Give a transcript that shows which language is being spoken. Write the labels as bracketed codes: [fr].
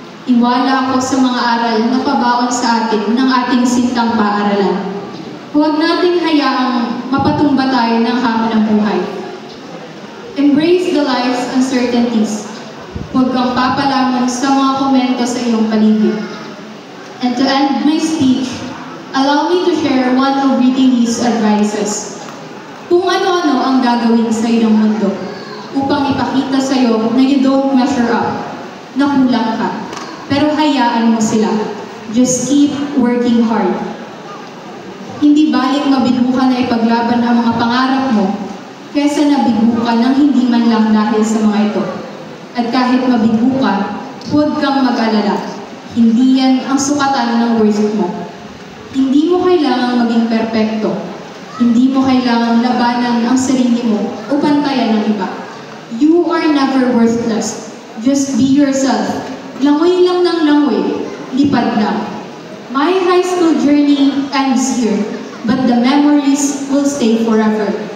[tl] Iwala ako sa mga aral na pabaon sa atin ng ating sintang paaralan. Huwag nating hayaang mapatumba tayo ng hamon ng buhay. [en] Embrace the life's uncertainties. [tl] Huwag kang papalamon sa mga komento sa iyong paligid. [en] And to end my speech, allow me to share one of Ricky Lee's advices. [tl] Kung ano-ano ang gagawin sa iyong mundo upang ipakita sa iyo na [en] you don't measure up, [tl] na kulang ka. Pero hayaan mo sila. [en] Just keep working hard. [tl] Hindi baling mabigo ka na ipaglaban ang mga pangarap mo kesa nabigo ka nang hindi man lang dahil sa mga ito. At kahit mabigo ka, huwag kang mag-alala. Hindi yan ang sukatan ng worth mo. Hindi mo kailangang maging perpekto. Hindi mo kailangang labanan ang sarili mo o pantayan ng iba. [en] You are never worthless. Just be yourself. [tl] Langoy lang ng langoy. Lipad lang. [en] My high school journey ends here, but the memories will stay forever.